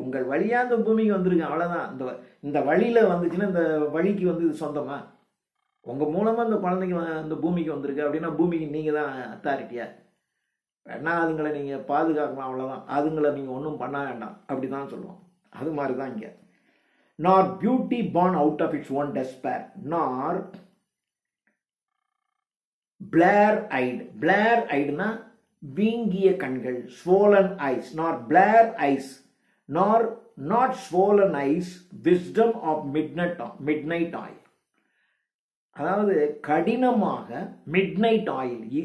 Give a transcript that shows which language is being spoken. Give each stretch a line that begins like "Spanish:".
Tamil: உங்கள் வழியா இந்த பூமிக்கு வந்திருக்கு, அவ்வளவுதான். இந்த வழியில வந்துச்சுன்னா இந்த வழிக்கு வந்து இது சொந்தமா? உங்க மூலமா இந்த குழந்தைங்க இந்த பூமிக்கு வந்திருக்கு அப்படின்னா பூமிக்கு நீங்க தான் அத்தாரிட்டியா? வேணா அதுங்களை நீங்க பாதுகாக்கலாம், அவ்வளவுதான். அதுங்களை நீங்க ஒன்றும் பண்ண வேண்டாம், அப்படிதான் சொல்லுவோம். அது மாதிரிதான் இங்க
English: nor beauty born out of its own despair, nor Blair-eyed. Blair-eyedனா
Tamil: வீங்கிய கண்கள்,
English: swollen eyes, nor Blair eyes, nor not swollen eyes, wisdom of midnight oil.
Tamil: அதாவது கடினமாக midnight oil.